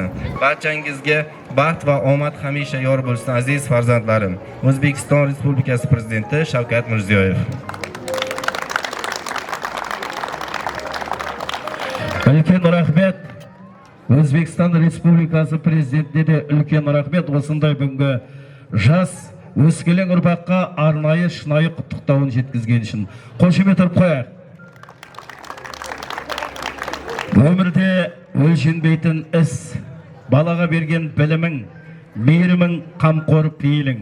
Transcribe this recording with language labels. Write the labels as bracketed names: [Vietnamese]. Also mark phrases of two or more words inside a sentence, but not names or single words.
[Uzbek] Barchangizga baxt va omad hamisha yor bo'lsin, aziz farzandlarim. O'zbekiston Respublikasi Prezidenti Shavkat Mirziyoyev. Ulkan rahmat. O'zbekiston Respublikasi Prezidentiga de ulkan rahmat. [Kazakh] Осындай бүгінгі жас өскелең ұрпаққа арнайы шынайы құттықтауын жеткізген үшін қошемет ұрып қояйық. Өмірде өлшенбейтін іс, балаға берген білімің, мейірімің, қамқор пейілің.